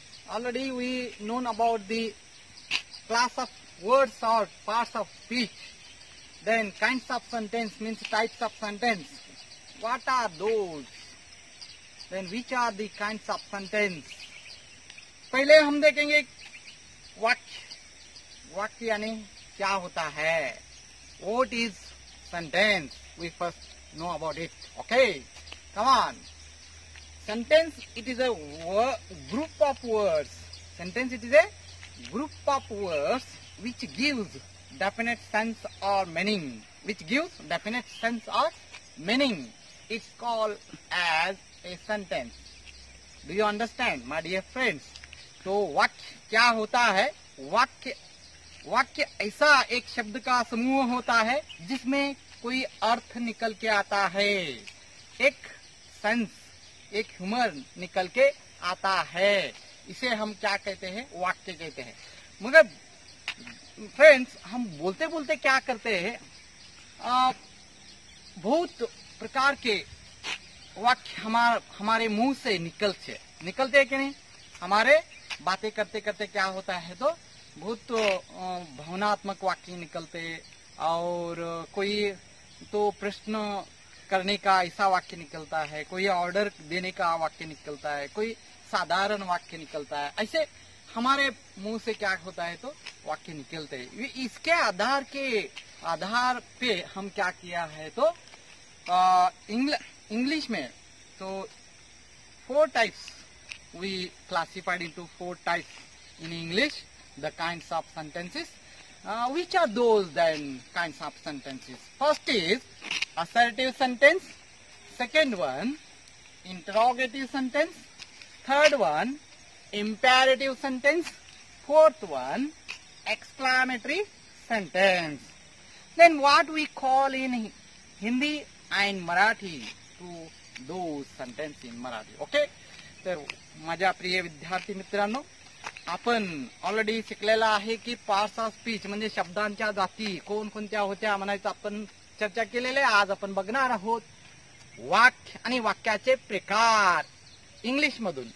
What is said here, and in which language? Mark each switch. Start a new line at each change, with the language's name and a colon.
English: Already we known about the class of words or parts of speech. Then kinds of sentence means types of sentence. What are those? Then which are the kinds of sentence?
Hindi: पहले हम देखेंगे वाक्य यानी क्या होता है.
English: What is sentence? We first know about it. Okay, come on. Sentence, it is a group of words. Sentence, it is a group of words which gives definite sense or meaning. Which gives definite sense or meaning. It's called as a sentence. Do you understand, my dear friends?
Hindi: तो वाक्य क्या होता है? वाक्य ऐसा एक शब्द का समूह होता है जिसमें कोई अर्थ निकल के आता है, एक सेंस, एक ह्यूमर निकल के आता है. इसे हम क्या कहते हैं? वाक्य कहते हैं. मगर फ्रेंड्स, हम बोलते बोलते क्या करते हैं, बहुत प्रकार के वाक्य हमारे मुंह से निकलते हैं कि नहीं. हमारे बातें करते करते क्या होता है, तो बहुत भावनात्मक वाक्य निकलते, और कोई तो प्रश्न करने का ऐसा वाक्य निकलता है, कोई ऑर्डर देने का वाक्य निकलता है, कोई साधारण वाक्य निकलता है. ऐसे हमारे मुंह से क्या होता है, तो वाक्य निकलते हैं. इसके आधार पे हम क्या किया है, तो इंग्लिश में तो
English: 4 types we classified into 4 types in English, the kinds of sentences. Which are those then kinds of sentences? First is assertive sentence, second one interrogative sentence, third one imperative sentence, fourth one exclamatory sentence. Then what we call in Hindi and Marathi to those sentences in Marathi. Okay?
Marathi: तर माझ्या प्रिय विद्यार्थी मित्रांनो, आपण already शिकलेला आहे की parts of speech म्हणजे शब्दांच्या जाती कोणकोणत्या होत्या म्हणायचं आपण चर्चा केलेली आहे. आज आपण बघणार आहोत वाक्य आणि वाक्याचे प्रकार इंग्लिश मधून.